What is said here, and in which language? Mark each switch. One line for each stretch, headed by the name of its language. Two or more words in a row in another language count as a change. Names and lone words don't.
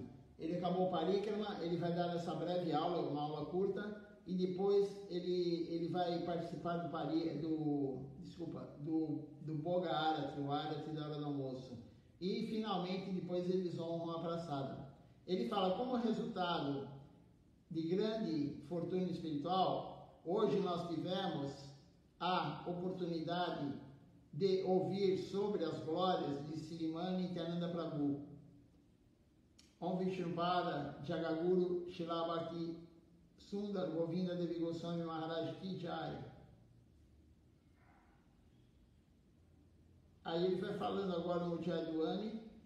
Portuguese: Ele acabou o Parikrama, ele vai dar essa breve aula, uma aula curta, e depois ele vai participar do Boga Arati, o Arati da hora do almoço. E finalmente depois eles honram a praçada. Ele fala, como resultado de grande fortuna espiritual, hoje nós tivemos a oportunidade de ouvir sobre as glórias de Srimani Nityananda Prabhu. Om Vishnupada Jagaguru Srila Bhakti Sundar Govinda Devi Goswami Maharaj
Hindi: Ki Jai.
Portuguese: Aí ele vai falando agora no Jayadwani.